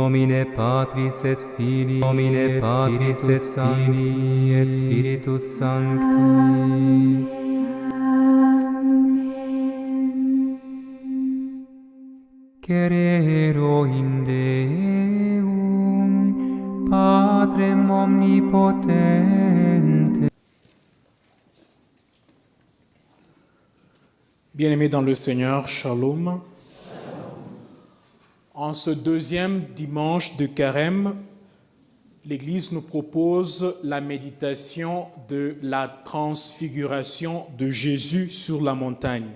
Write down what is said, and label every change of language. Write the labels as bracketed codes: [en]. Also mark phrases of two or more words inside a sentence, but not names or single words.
[la] nomine Patris et Filii, nomine Patris et Filii et Spiritus Sancti. Cerero in Deum, Patrem omnipotente. [fr] Bien-aimés dans le Seigneur, Shalom. En ce deuxième dimanche de Carême, l'Église nous propose la méditation de la transfiguration de Jésus sur la montagne.